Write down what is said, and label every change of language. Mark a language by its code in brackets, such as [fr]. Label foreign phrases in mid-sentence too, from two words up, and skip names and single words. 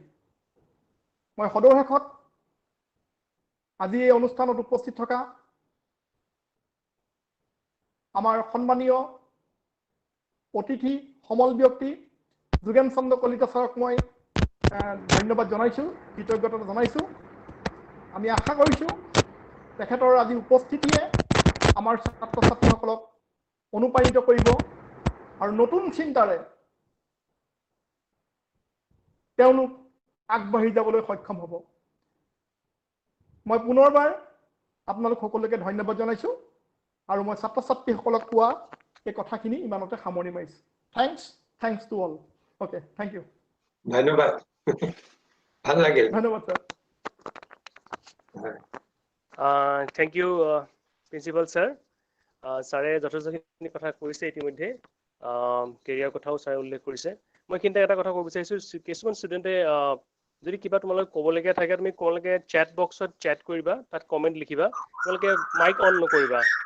[as] মই সদৌ আজি এই অনুষ্ঠানত উপস্থিত থকা আমাৰ সন্মানীয় অতিথি সমল ব্যক্তি যোগেন চন্দ্ৰ কলিতা ছাৰক মই ধন্যবাদ জনাইছো কৃতজ্ঞতা জনাইছো আমি আশা কৰিছো তেখেতৰ আজি উপস্থিতিয়ে আমাৰ ছাত্ৰ ছাত্ৰীসকলক অনুপ্ৰাণিত কৰিব আৰু নতুন চিন্তাৰে তেওঁলোক আগবাঢ়ি যাবলৈ সক্ষম হ'ব মই পুনৰবাৰ আপোনালোক সকলোকে ধন্যবাদ জনাইছো আৰু মই ছাত্ৰ ছাত্ৰীসকলক কোৱা এই কথাখিনি ইমানতে সামৰণি মাৰিছো [en] thanks to all okay thank you [as] ধন্যবাদ ভাল লাগিল ধন্যবাদ স্যার [en] thank you principal sir [as] ছাৰে যথেষ্টখিনি কথা কৈছে ইতিমধ্যে কেৰিয়াৰ কথাও ছাৰে উল্লেখ কৰিছে মই কিন্তু এটা কথা ক'ব বিচাৰিছো কিছুমান ষ্টুডেণ্টে যদি কিবা তোমালোকে ক'বলগীয়া থাকে তুমি ক'বলগীয়া [en] chat boxত [as] চেট কৰিবা তাত কমেণ্ট লিখিবা তোমালোকে [en] mic on [as] নকৰিবা